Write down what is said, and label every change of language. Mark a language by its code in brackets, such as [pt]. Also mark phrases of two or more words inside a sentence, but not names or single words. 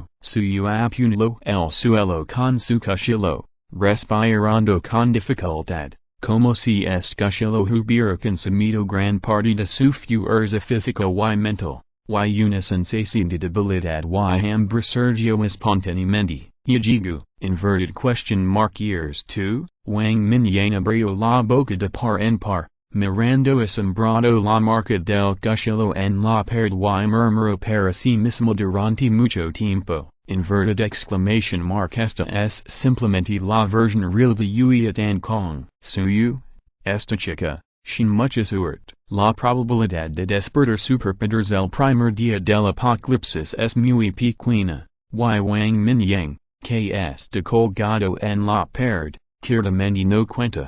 [es] Suyu apuñaló el suelo con su cuchillo, respirando con dificultad, como si este cuchillo hubiera consumido gran parte de su fuerza física y mental, y una sensación de debilidad y hambre surgió espontáneamente. Yajigu, [en] inverted question mark years 2, [es] Wang Mingyang abrió la boca de par en par, mirando asombrado la marca del cuchillo en la pared y murmuró para sí mismo durante mucho tiempo. [en] Inverted exclamation mark [es] esta es simplemente la versión real de Yui Tan Kong. Suyu, esta chica, sin mucha suerte. La probabilidad de despertar superpoderes el primer día del apocalipsis es muy pequeña. Y Wang Mingyang, que está colgado en la pared, ciertamente no cuenta.